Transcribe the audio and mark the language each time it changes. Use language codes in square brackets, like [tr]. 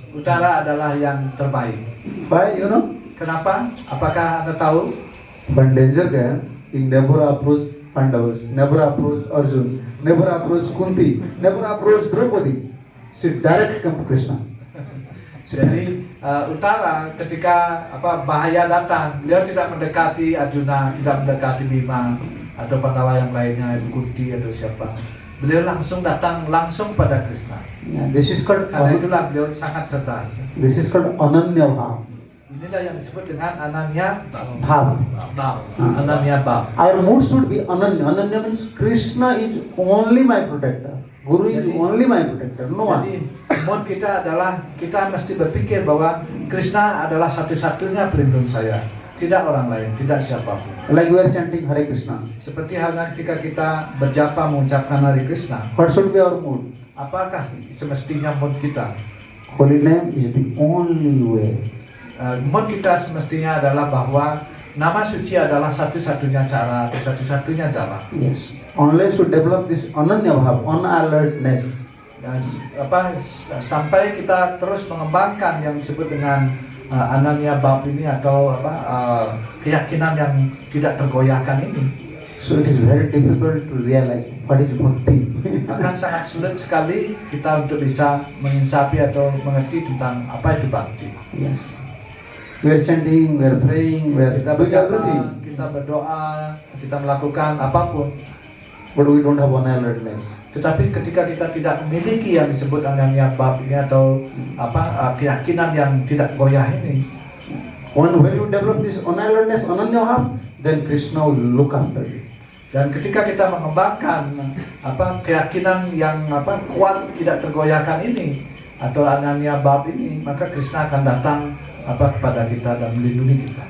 [id] Uttara adalah yang terbaik. [en] Why, you know? [id] Kenapa? Apakah Anda tahu? [en] When danger came, he never approached Pandavas, never approached Arjun, never approached Kunti, never approached Draupadi. She directly come to Krishna. [id] Jadi Uttara ketika bahaya datang, beliau tidak mendekati Arjuna, tidak mendekati Bima atau Pandawa yang lainnya, Kunti atau siapa. Beliau langsung datang langsung pada Krishna. [en] Yeah, this is called [id] Karena itulah beliau sangat cerdas. [en] this is called Ananya Bhav. [id] Inilah yang disebut dengan Ananya Bhav. Bhav. Ananya Bhav. [en] Our mood should be Ananya. Ananya means Krishna is only my protector. Guru is [id] Jadi- [en] only my protector. No [id] Jadi [en] one. [id] mood kita adalah kita mesti berpikir bahwa Krishna adalah satu-satunya pelindung saya, tidak orang lain, tidak siapapun. [en] Like we are chanting Hare Krishna. [id] Seperti halnya ketika kita berjapa mengucapkan Hare Krishna, [en] What should be our mood? [id] apakah semestinya mood kita? [en] Holy name is the only way. [id] Mood kita semestinya adalah bahwa nama suci adalah satu-satunya cara atau satu-satunya jalan. [en] Yes. Unless we develop this Ananya Bhav, unalertness, [id] Dan sampai kita terus mengembangkan yang disebut dengan Ananya Bhav ini atau keyakinan yang tidak tergoyahkan ini, [en] so it is very difficult to realize what is bhakti. [id] akan sangat sulit sekali kita untuk bisa menginsapi atau mengerti tentang apa itu bakti. [en] Yes. We are chanting, we are praying, we are [id] Kita [en] doing [id] berjapa, [en] everything, [id] kita berdoa, kita melakukan apapun. [en] but we don't have unalertness. [id] Tetapi ketika kita tidak memiliki yang disebut Ananya Bhav ini atau keyakinan yang tidak goyah ini, [en] When you develop this unalertness, Ananya Bhav, then Krishna will look after you. [id] dan ketika kita mengembangkan keyakinan yang kuat tidak tergoyahkan ini atau Ananya Bhav ini, maka Krishna akan datang kepada kita dan melindungi kita.